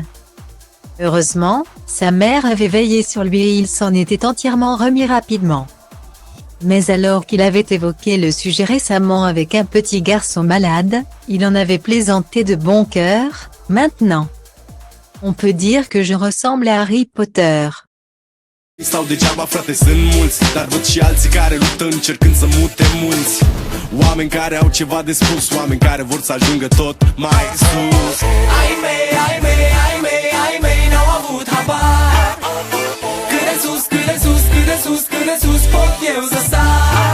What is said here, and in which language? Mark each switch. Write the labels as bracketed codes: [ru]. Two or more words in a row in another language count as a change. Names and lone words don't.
[fr] Heureusement, sa mère avait veillé sur lui et il s'en était entièrement remis rapidement. Mais alors qu'il avait évoqué le sujet récemment avec un petit garçon malade, il en avait plaisanté de bon cœur. Maintenant, on peut dire que je ressemble à Harry Potter. [ro] Stau degeaba, frate, sunt mulți, dar văd și alții care luptă încercând să mute munți. Oameni care au ceva de spus, oameni care vor să ajungă tot mai sus. Ai mei n-au avut habar. Cât de sus, cât de sus, cât de sus, cât de sus pot eu să sar.